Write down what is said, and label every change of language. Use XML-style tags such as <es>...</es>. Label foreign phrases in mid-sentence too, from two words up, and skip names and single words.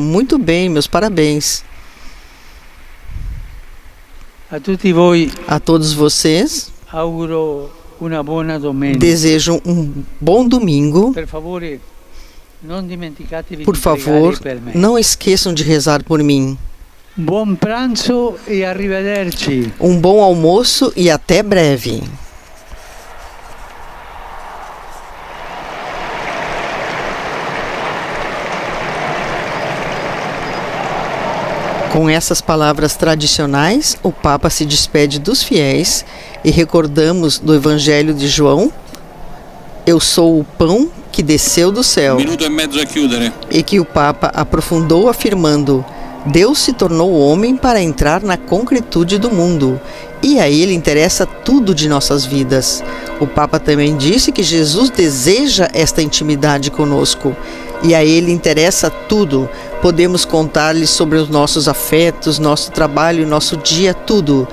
<pt>Muito bem, meus parabéns. A todos vocês, desejo um bom domingo. Por favor, não esqueçam de rezar por mim.</pt> <it>Buon pranzo e arrivederci.</it> <pt>Um bom almoço e até breve. Com essas palavras tradicionais, o Papa se despede dos fiéis e recordamos do Evangelho de João: eu sou o pão que desceu do céu.</pt> <it>Minuto e mezzo a chiudere.</it> <pt>E que o Papa aprofundou afirmando: Deus se tornou homem para entrar na concretude do mundo, e a Ele interessa tudo de nossas vidas. O Papa também disse que Jesus deseja esta intimidade conosco, e a Ele interessa tudo, Podemos contar-lhe sobre os nossos afetos, nosso trabalho, nosso dia, tudo.</pt>